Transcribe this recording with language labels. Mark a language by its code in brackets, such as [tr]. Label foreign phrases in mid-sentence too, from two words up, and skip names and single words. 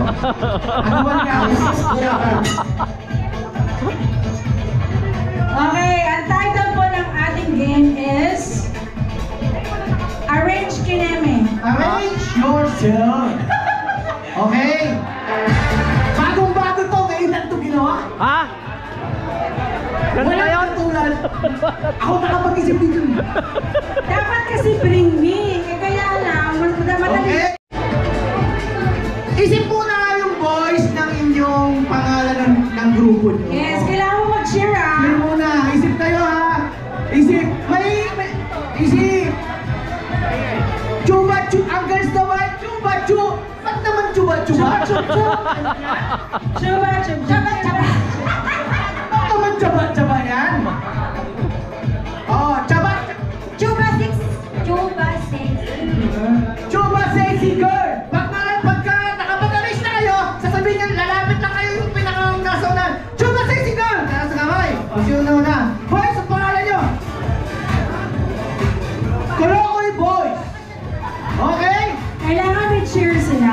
[tl] Ano ba nga? Okay, ang title po ng ating game is Arrange Kineme. [en] Arrange yourself. [tl] Okay? Bagong-bago to, ngayon lang ito ginawa. Ha? Ganun na yun? Tulad. Ako nakapag-isip dito. Dapat kasi [en] bring me. [tl] Kaya lang, mas madali. Okay? Isip muna yung voice ng inyong pangalan ng grupo nyo. Yes, kailangan mo mag-cheer ah. Isip muna. Isip tayo ha. Isip. Isip. Chuba, chuba. Ang girls naman. Chuba, chuba. Ba't naman chuba, chuba? Chuba, chuba, chuba. Ba't naman chuba, chuba yan? Oh, chuba. Chuba 6. [en] Chuba sexy girl. [tl] Pagka nakapag-arrange na kayo, sasabihin niyo, lalapit na kayo yung pinakang nasa unan. Chuba [en] sexy girl. [tl] Nasa kamay. Kung sino na una. Boys, ang pangalan nyo. Kolokoy boys. Okay? Kailangan may cheer sila.